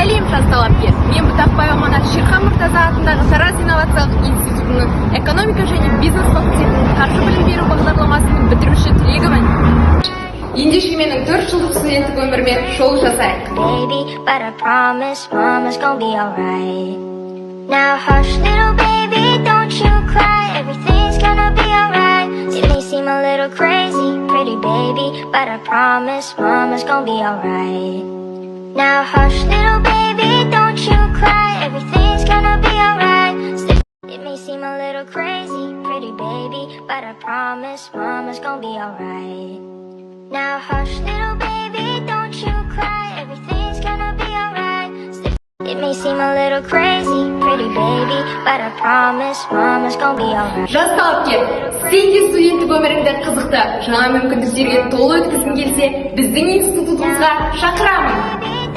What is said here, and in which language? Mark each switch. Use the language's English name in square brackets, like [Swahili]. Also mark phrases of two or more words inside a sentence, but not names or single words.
[Kazakh] жас талапкер. Мен Бұтақбай Аманат Шерхан Мұртаза атындағы Тараз инновациялық институтының экономика және бизнес факультетінің қаржы білім беру бағдарламасының бітіруші түлегімін. Ендеше менің 4 жылдық студенттік өміріме жол жасайық. [English] Baby, but I promise mama's gonna be alright. Now hush little baby, don't you cry. Everything's gonna be alright. It may seem a little crazy, pretty baby, but I promise mama's gonna be alright. Now hush little baby, don't you cry. Everything's gonna be alright. It may seem a little crazy, pretty baby, but I promise mama's gonna be alright. Now hush little baby, don't you cry. Everything's gonna be alright. It may seem a little crazy, pretty baby, but I promise mama's gonna be alright. [Kazakh] Жас талапкер, сен де студенттік өміріңді қызықты, жаңа мүмкіндіктерге толы өткізгің келсе, біздің институтымызға шақырамын.